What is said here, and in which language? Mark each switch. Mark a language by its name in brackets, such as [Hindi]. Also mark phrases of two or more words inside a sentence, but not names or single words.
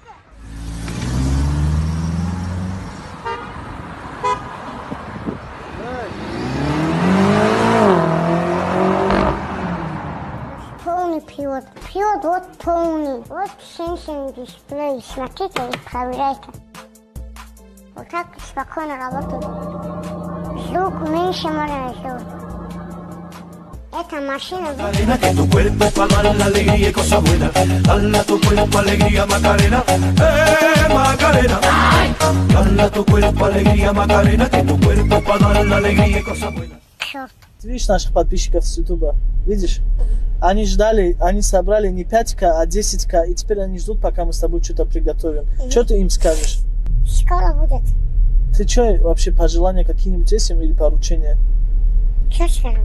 [Russian] Полный привод. Привод вот полный. Вот сенсорный дисплей. Смотрите и проверяйте. Вот так спокойно работает. Звук меньше можно сделать. Эта машина... [Spanish] Macarena, que tu cuerpo pa' dar la alegría y cosas buenas. Dale a tu cuerpo alegría, Macarena. Macarena. Dale a tu cuerpo alegría, Macarena, que tu cuerpo pa' dar la alegría y cosas buenas. [Russian] Черт. Ты видишь наших подписчиков с Ютуба? Видишь? Они ждали, они собрали не 5К, а 10К, и теперь они ждут, пока мы с тобой что-то приготовим. Что ты им скажешь? Скоро будет. Ты что, вообще пожелания какие-нибудь есть им или поручения? Что скажу?